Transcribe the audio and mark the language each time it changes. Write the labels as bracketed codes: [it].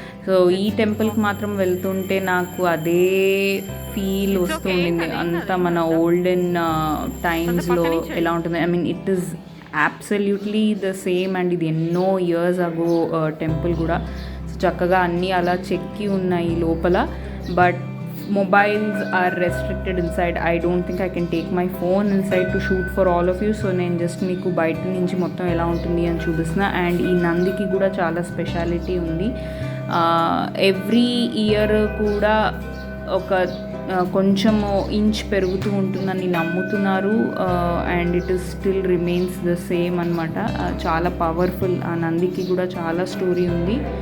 [te] So ఈ టెంపుల్కి మాత్రం వెళ్తుంటే నాకు అదే ఫీల్ వస్తుండింది, అంతా మన ఓల్డెన్ టైమ్స్లో ఎలా ఉంటుంది. [en] I mean it is absolutely the same. And [te] ఇది ఎన్నో ఇయర్స్ అగో టెంపుల్ కూడా. సో చక్కగా అన్నీ అలా చెక్కి ఉన్నాయి లోపల. [en] But mobiles are restricted inside. I don't think I can take my phone inside to shoot for all of you. So [te] నేను జస్ట్ మీకు బయట నుంచి మొత్తం ఎలా ఉంటుంది అని చూపిస్తున్నా. అండ్ ఈ నందికి కూడా చాలా స్పెషాలిటీ ఉంది. ఎవ్రీ ఇయర్ కూడా ఒక కొంచెము ఇంచ్ పెరుగుతూ ఉంటుందని నమ్ముతున్నారు. [en] And it is still remains the same అనమాట. [te] చాలా పవర్ఫుల్. ఆ నందికి కూడా చాలా స్టోరీ ఉంది.